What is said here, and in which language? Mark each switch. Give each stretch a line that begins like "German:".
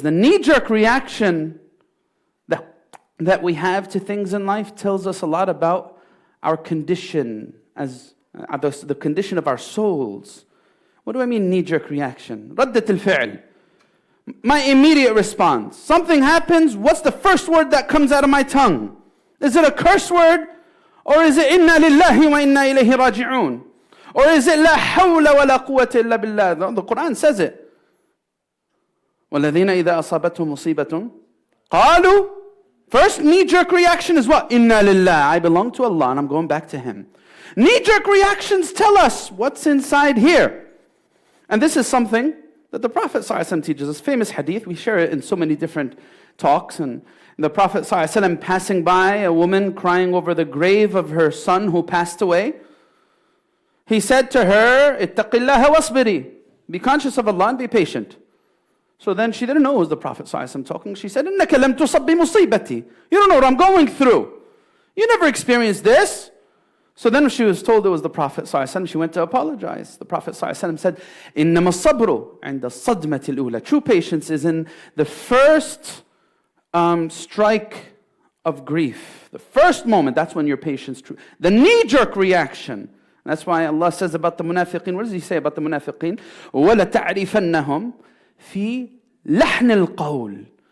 English: The knee-jerk reaction that we have to things in life tells us a lot about our condition, as the condition of our souls. What do I mean knee-jerk reaction?
Arabic: ردة الفعل.
English: My immediate response. Something happens, what's the first word that comes out of my tongue? Is it a curse word? Or is it
Arabic: إِنَّا لِلَّهِ وَإِنَّا إِلَيْهِ رَاجِعُونَ? Or is it لا حول ولا قوة إلا بالله?
English: The Quran says it.
Arabic: وَالَّذِينَ إِذَا أَصَابَتْهُمْ مُصِيبَةٌ قَالُوا.
English: First knee-jerk reaction is what?
Arabic: إِنَّا لِلَّهِ.
English: I belong to Allah and I'm going back to Him. Knee-jerk reactions tell us what's inside here. And this is something that the Prophet ﷺ teaches us. Famous hadith, we share it in so many different talks. And the Prophet ﷺ passing by a woman crying over the grave of her son who passed away. He said to her,
Arabic: اتَّقِ اللَّهَ وَاصْبِرِي.
English: Be conscious of Allah and be patient. So then she didn't know it was the Prophet ﷺ talking. She said,
Arabic: إِنَّكَ لَمْ تُصَبْ بِمُصِيبَتِي.
English: You don't know what I'm going through. You never experienced this. So then she was told it was the Prophet ﷺ. She went to apologize. The Prophet ﷺ said,
Arabic: إِنَّمَا الصَّبْرُ عِنْدَ الصَّدْمَةِ الْأُولَى.
English: True patience is in the first strike of grief. The first moment, that's when your patience true. The knee-jerk reaction. That's why Allah says about the munafiqeen. What does He say about the munafiqeen?
Arabic: وَلَتَعْرِفَنَّهُمْ فِي لَحْنِ الْقَوْلِ.